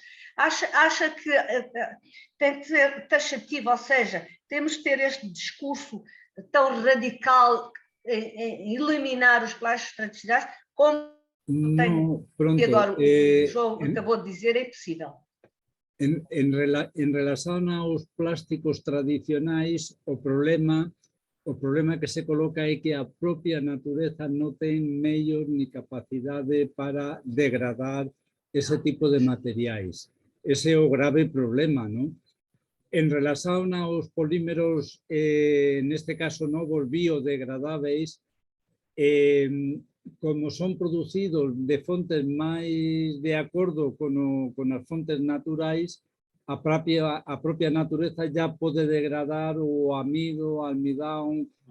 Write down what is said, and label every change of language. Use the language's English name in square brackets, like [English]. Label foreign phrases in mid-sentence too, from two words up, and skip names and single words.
[Portuguese] Acha que tem que ser taxativo, ou seja, temos que ter este discurso tão radical em eliminar os plásticos tradicionais, como agora o João acabou de dizer, é impossível. [Galician] En relación aos plásticos tradicionais, o problema que se coloca é que a propia natureza non ten meios ni capacidade para degradar ese tipo de materiais. Ese é o grave problema, non? En relación aos polímeros, neste caso novos biodegradáveis, como son producidos de fontes máis de acordo con as fontes naturais, a propia natureza já pode degradar o amido, o almidón,